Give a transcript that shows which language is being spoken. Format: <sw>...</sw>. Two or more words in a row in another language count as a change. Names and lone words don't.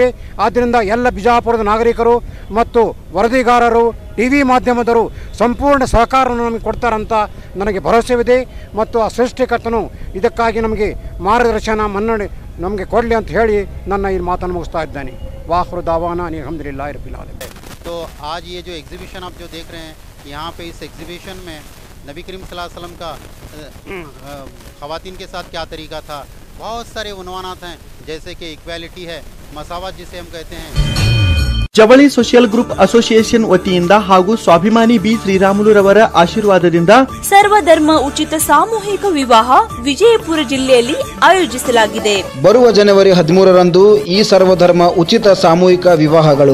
<kn>ಆದ್ದರಿಂದ ಎಲ್ಲ ಬಿಜಾಪುರದ ನಾಗರಿಕರು ಮತ್ತು ವರದಿಗಾರರು, TV ಮಾಧ್ಯಮದವರು ಸಂಪೂರ್ಣ ಸಹಕಾರವನ್ನು ನಮಗೆ ಕೊಡ್ತಾರಂತ ನನಗೆ ಭರವಸೆವಿದೆ. ಮತ್ತು ಆ ಸೃಷ್ಟಿಕರ್ತನು ಇದಕ್ಕಾಗಿ ನಮಗೆ ಮಾರ್ಗದರ್ಶನ ಮನ್ನಣೆ ನಮಗೆ ಕೊಡಲಿ ಅಂತ ಹೇಳಿ ನನ್ನ ಈ ಮಾತನ್ನು ಮುಗಿಸ್ತಾ ಇದ್ದೇನೆ.</kn> <ar>وآخر دعوانا الحمد لله رب العالمين.</ar> <hi>तो आज ये जो एग्जीबिशन आप जो देख रहे हैं, यहाँ पे इस एग्जीबिशन में नबी करीम</hi> <ar>صلى الله عليه وسلم</ar> <hi>का ख़वातीन के साथ क्या तरीका था, बहुत सारे उन्वानात हैं, जैसे कि इक्वालिटी है, मसावत जिसे हम कहते हैं.</hi> <kn>ಜವಳಿ ಸೋಷಿಯಲ್ ಗ್ರೂಪ್ ಅಸೋಸಿಯೇಷನ್ ವತಿಯಿಂದ ಹಾಗೂ ಸ್ವಾಭಿಮಾನಿ ಬಿ ಶ್ರೀರಾಮುಲುರವರ ಆಶೀರ್ವಾದದಿಂದ ಸರ್ವಧರ್ಮ ಉಚಿತ ಸಾಮೂಹಿಕ ವಿವಾಹ ವಿಜಯಪುರ ಜಿಲ್ಲೆಯಲ್ಲಿ ಆಯೋಜಿಸಲಾಗಿದೆ. ಬರುವ ಜನವರಿ 13ರಂದು ಈ ಸರ್ವಧರ್ಮ ಉಚಿತ ಸಾಮೂಹಿಕ ವಿವಾಹಗಳು</kn>